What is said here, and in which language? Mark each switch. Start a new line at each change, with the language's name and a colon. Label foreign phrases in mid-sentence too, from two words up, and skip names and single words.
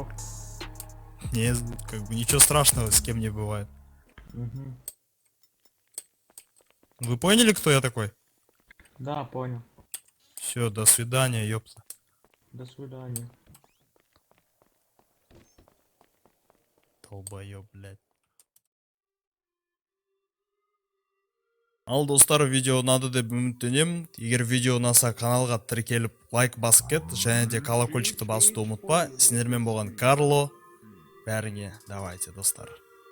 Russian: Не, как бы ничего страшного, с кем не бывает. Угу. Вы поняли, кто я такой? Да, понял. Все, до свидания, ёпта. До свидания. Долбоёб, блядь.
Kazakh: Ал достар, видео ұнады деп үміттенемін. Егер видео ұнаса каналға тіркеліп лайк басып кет, және де колокольчикті басуды ұмытпа. Сендермен болған Карло. Бәріңе давайте, достар.